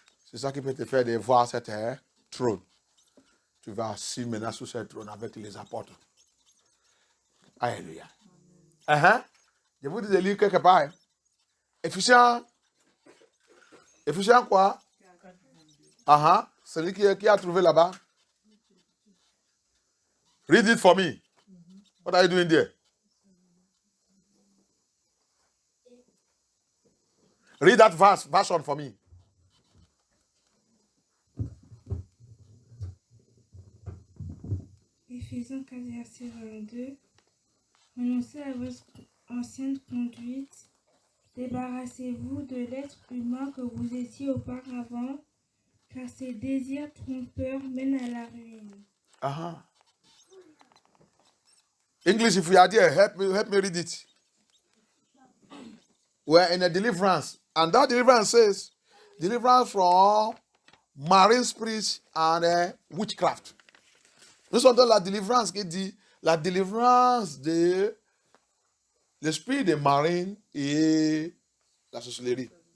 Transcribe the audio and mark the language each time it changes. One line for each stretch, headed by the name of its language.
French: C'est ça qui peut te faire de voir cette trône. Tu vas assis maintenant sur cette trône avec les apôtres. Alléluia. Je vous dis de lire quelque part. Éphésiens quoi? Celui qui a trouvé là-bas.
English: Read it for me. What are you doing there? Read that version for me.
French: Éphésiens 4, verset 22. Renoncez à votre ancienne conduite. Débarrassez-vous de l'être humain que vous étiez auparavant, car ses désirs trompeurs mènent à la ruine.
English: English, if you are there, help me read it. We're in a deliverance. And that deliverance says, deliverance from marine spirits and witchcraft.
French: Nous sommes dans la délivrance qui dit, la délivrance de l'esprit des marines et la sorcellerie.